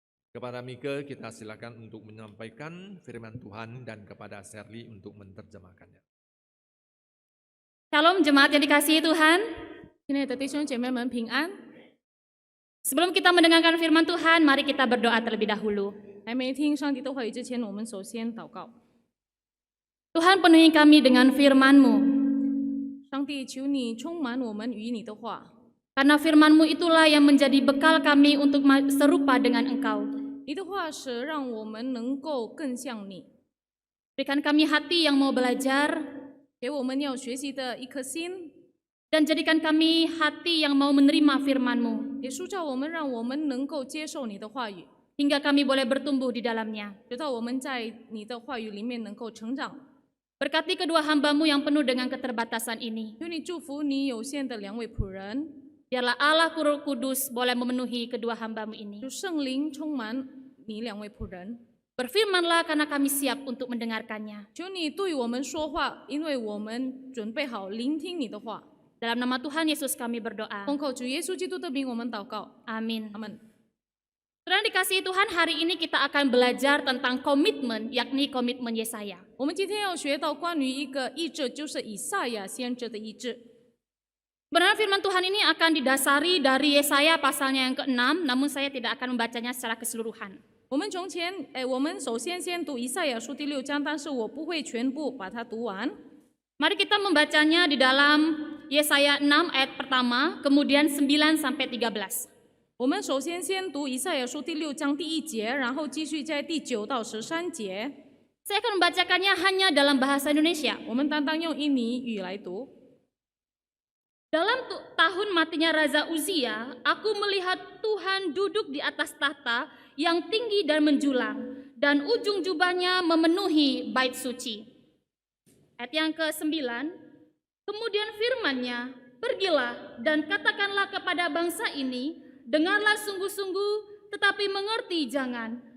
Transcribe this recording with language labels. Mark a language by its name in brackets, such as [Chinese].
[Indonesian] Kepada Mika kita silakan untuk menyampaikan firman Tuhan dan kepada Shirley untuk menerjemahkannya. Shalom jemaat yang dikasihi Tuhan. [Chinese] 亲爱的弟兄姐妹们平安。 [Indonesian] Sebelum kita mendengarkan firman Tuhan, mari kita berdoa terlebih dahulu. [Chinese] 还没听上帝的话语之前，我们首先祷告。 [Indonesian] Tuhan penuhi kami dengan firman-Mu. [Chinese] 上帝，求你充满我们与你的话， [Indonesian] Karena firman-Mu itulah yang menjadi bekal kami untuk serupa dengan Engkau. [Chinese] 你的话是让我们能够更像你， [Indonesian] Berikan kami hati yang mau belajar, [Chinese] 给我们要学习的一颗心， [Indonesian] dan jadikan kami hati yang mau menerima firman-Mu, [Chinese] 也塑造我们，让我们能够接受你的话语， [Indonesian] hingga kami boleh bertumbuh di dalamnya. [Chinese] 直到我们在你的话语里面能够成长。 [Indonesian] Berkati kedua hamba-Mu yang penuh dengan keterbatasan ini. [Chinese] 求你祝福你有限的两位仆人， [Indonesian] Biarlah Allah Roh Kudus boleh memenuhi kedua hamba-Mu ini. [Chinese] 就圣灵充满你两位仆人。 [Indonesian] Berfirmanlah karena kami siap untuk mendengarkannya. [Chinese] 求你对我们说话，因为我们准备好聆听你的话。 [Indonesian] Dalam nama Tuhan Yesus kami berdoa. [Chinese] 奉靠主耶稣基督的名，我们祷告， [Indonesian] Amin. [Chinese] 阿门。 [Indonesian] Saudara dikasihi Tuhan, hari ini kita akan belajar tentang komitmen, yakni komitmen Yesaya. [Chinese] 我们今天要学到关于一个意志，就是以赛亚先知的意志。 [Indonesian] Sebenarnya firman Tuhan ini akan didasari dari Yesaya pasalnya yang ke-6, namun saya tidak akan membacanya secara keseluruhan. [Chinese] 我们首先先读以赛亚书第6章，但是我不会全部把它读完。 [Indonesian] Mari kita membacanya di dalam Yesaya 6 ayat pertama, kemudian 9 sampai 13. [Chinese] 我们首先先读以赛亚书第6章第1节，然后继续在第9到13节。 [Indonesian] Saya akan membacakannya hanya dalam bahasa Indonesia. [Chinese] 我们单单用印尼语来读。 [Indonesian] Dalam tahun matinya Raja Uzia, aku melihat Tuhan duduk di atas tahta yang tinggi dan menjulang, dan ujung jubahnya memenuhi bait suci. Ayat yang ke-9, kemudian firman-Nya, pergilah dan katakanlah kepada bangsa ini, dengarlah sungguh-sungguh, tetapi mengerti jangan.